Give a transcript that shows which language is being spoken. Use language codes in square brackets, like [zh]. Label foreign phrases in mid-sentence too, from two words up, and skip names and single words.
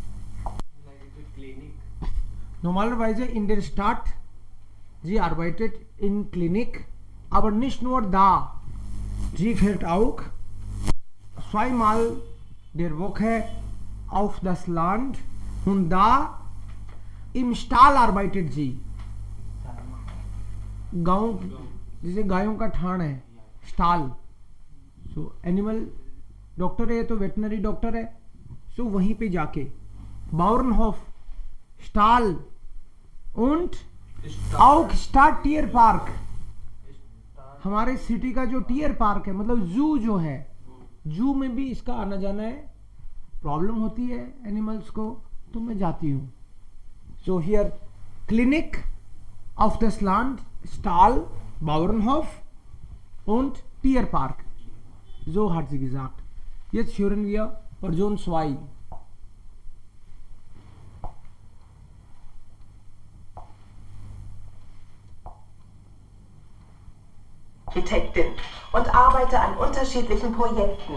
[de] Normalerweise in der Stadt, sie arbeitet in Klinik, aber nicht nur da. Sie fährt auch 2-mal der Woche auf das Land und da im Stall arbeitet sie. [hi] गांव जैसे गायों का ठाण है, स्टाल. सो [en] animal doctor [hi] है तो [en] veterinary doctor [hi] है, सो वहीं पे जाके [de] Bauernhof, Stall und auch Stadttierpark. [hi] हमारे सिटी का जो टियर पार्क है, मतलब जू जो है, जू में भी इसका आना जाना है, प्रॉब्लम होती है एनिमल्स को, तो मैं जाती हूँ. [de] so hier Klinik auf das Land, Stall, Bauernhof und Tierpark. So hat sie gesagt. Jetzt hören wir Version 2. Architektin und arbeite an unterschiedlichen Projekten.